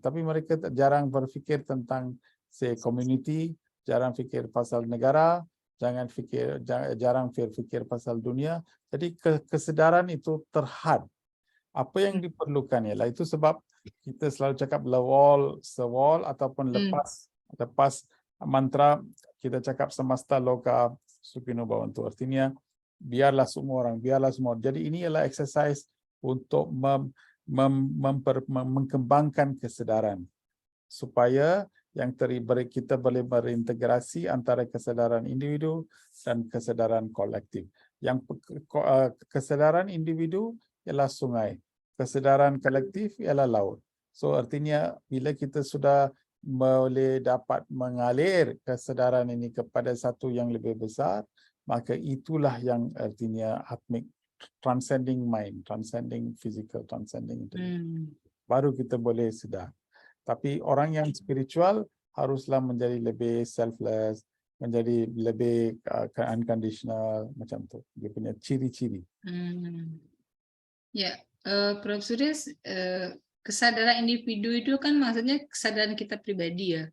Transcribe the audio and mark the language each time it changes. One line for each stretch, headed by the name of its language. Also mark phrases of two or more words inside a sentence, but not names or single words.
Malay: Tapi mereka jarang berfikir tentang community, jarang fikir pasal negara, jangan jarang fikir pasal dunia. Jadi kesedaran itu terhad. Apa yang diperlukan ialah itu sebab kita selalu cakap lewal, sewal ataupun lepas mantra kita cakap
Sanskrit: semesta loka sukhino bhavantu.
Malay: Artinya biarlah semua orang, biarlah semua. Jadi ini ialah exercise untuk mengembangkan kesedaran supaya yang kita boleh berintegrasi antara kesedaran individu dan kesedaran kolektif. Yang kesedaran individu ialah sungai, kesedaran kolektif ialah laut. So artinya bila kita sudah boleh dapat mengalir kesedaran ini kepada satu yang lebih besar, maka itulah yang artinya atmic,
English: transcending mind, transcending physical, transcending intelligence.
Malay: Baru kita boleh sedar. Tapi orang yang spiritual haruslah menjadi lebih selfless, menjadi lebih unconditional, macam tu. Dia punya ciri-ciri. Ya, Prof.
Indonesian: Suris, kesadaran individu itu kan maksudnya kesadaran kita pribadi ya.